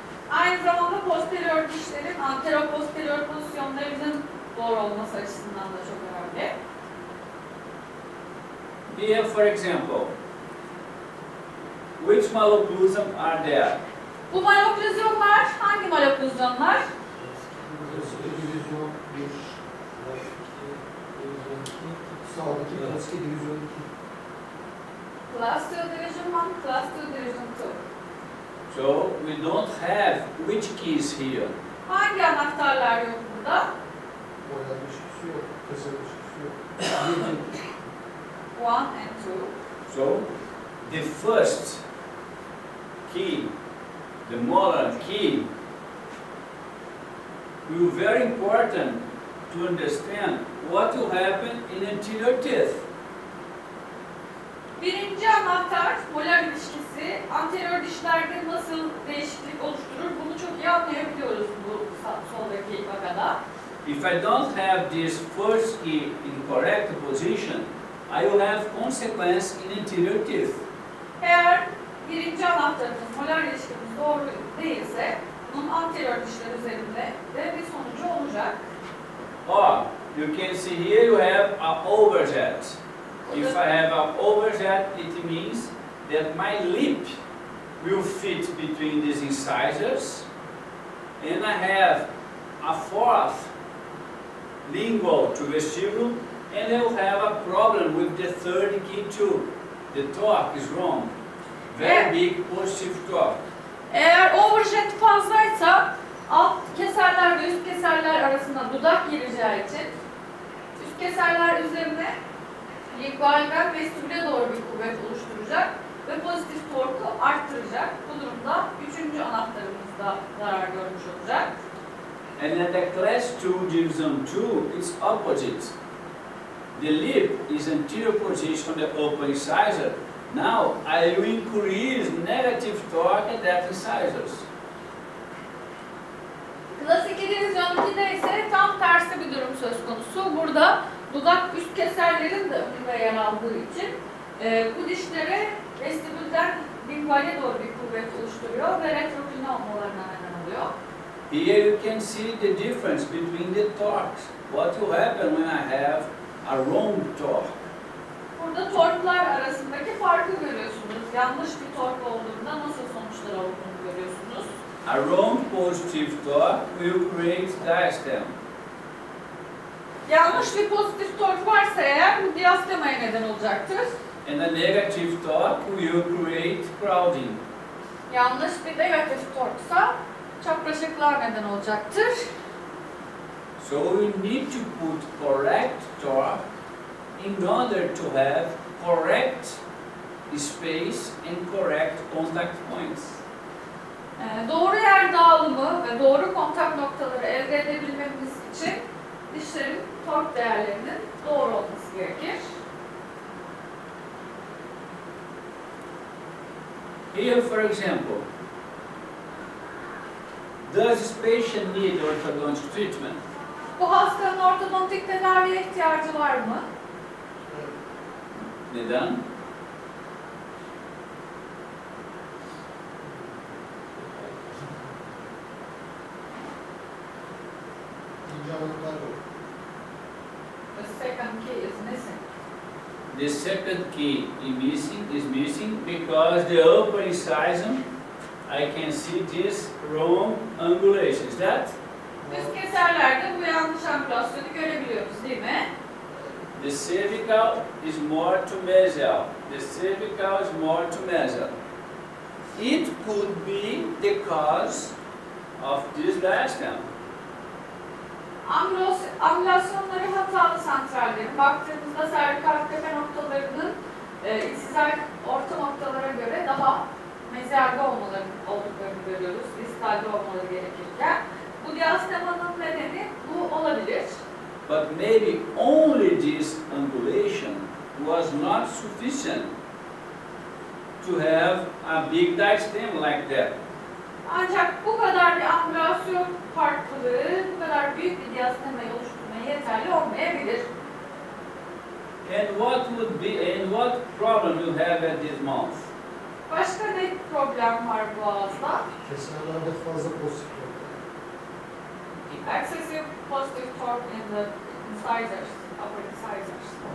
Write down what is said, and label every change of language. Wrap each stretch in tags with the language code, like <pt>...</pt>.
<tr>Aynı zamanda posterior dişlerin antero-posterior pozisyonlarının doğru olması açısından da çok önemli.</tr> <en>Here, for example, which malocclusum are there?</en> <tr>Bu malokluzyonlar hangi malokluzyonlar? Divizyon 1, divizyon 2, sağdaki klasik divizyon 2.</tr> <en>Class 2 Division 1, Class 2 Division 2. So we don't have which keys here.</en> <tr>Hangi anahtarlar yok burada? Boyar ilişkisi yok. Keser ilişkisi yok.</tr> <en>1 and 2. So the first key, the molar key, will be very important to understand what will happen in anterior teeth.</en> <tr>Birinci anahtar, molar ilişkisi, anterior dişlerde nasıl değişiklik oluşturur bunu çok iyi anlayabiliyoruz bu soldaki vakada.</tr> <en>If I don't have this first key in correct position, I will have consequence in anterior teeth.</en> <tr>Eğer birinci anahtarımız, molar ilişkimiz doğru değilse, bunun anterior dişler üzerinde de bir sonucu olacak.</tr> <en>Or you can see here you have an overjet. If I have an overjet, it means that my lip will fit between these incisors, and I have a fourth lingual to vestibule, and I will have a problem with the third key too. The torque is wrong. Very big positive torque.</en> <tr>Eğer overjet fazlaysa alt keserler ve üst keserler arasında dudak gireceği için üst keserler üzerine lingualden vestibüle doğru bir kuvvet oluşturacak ve pozitif torku arttıracak. Bu durumda üçüncü anahtarımızda zarar görmüş olacak.</tr> <en>And at the class 2 division 2, it's opposite. The lip is anterior position on the upper incisor. Now I will increase negative torque at that incisors.</en> <tr>Klas 2 divizyon 2'de ise tam tersi bir durum söz konusu. Burada dudak üst keserlerin de önünde yer aldığı için bu dişlere vestibülden linguale doğru bir kuvvet oluşturuyor ve retropine olmalarına neden oluyor.</tr> <en>Here you can see the difference between the torques. What will happen when I have a wrong torque?</en> <tr>Burada torklar arasındaki farkı görüyorsunuz. Yanlış bir tork olduğunda nasıl sonuçlar olduğunu görüyorsunuz.</tr> <en>A wrong positive torque will create diastema.</en> <tr>Yanlış bir pozitif tork varsa eğer bu diastemaya neden olacaktır.</tr> <en>And a negative torque will create crowding.</en> <tr>Yanlış bir negatif torksa çapraşıklığa neden olacaktır.</tr> <en>So we need to put correct torque in order to have correct space and correct contact points.</en> <tr>Doğru yer dağılımı ve doğru kontak noktaları elde edebilmemiz için dişlerin tork değerlerinin doğru olması gerekir.</tr> <en>Here, for example, does this patient need orthodontic treatment?</en> <tr>Bu hastanın ortodontik tedaviye ihtiyacı var mı? Neden? İkinci anahtar yok.</tr> <en>The second key is missing. The second key is missing because the upper incisor, I can see this wrong angulation. Is that?</en> <tr>Üst keserlerde bu yanlış angulasyonu görebiliyoruz değil mi?</tr> <en>The cervical is more to mesial. The cervical is more to mesial. It could be the cause of this diastema.</en> <tr>Angulasyonları hatalı santrallerin baktığımızda servikal tepe noktalarının insizal orta noktalara göre daha meziyalde olduklarını görüyoruz. Distalde olmaları gerekirken. Bu diastemanın nedeni bu olabilir.</tr> <en>But maybe only this angulation was not sufficient to have a big diastema like that.</en> <tr>Ancak bu kadar bir angülasyon farklılığı, bu kadar büyük bir diastemayı oluşturmaya yeterli olmayabilir.</tr> <en>And what problem you have at this mouth?</en> <tr>Başka ne problem var bu ağızda? Keserlerde fazla pozitif yok.</tr> <en>Excessive positive torque in the incisors, upper incisors.</en>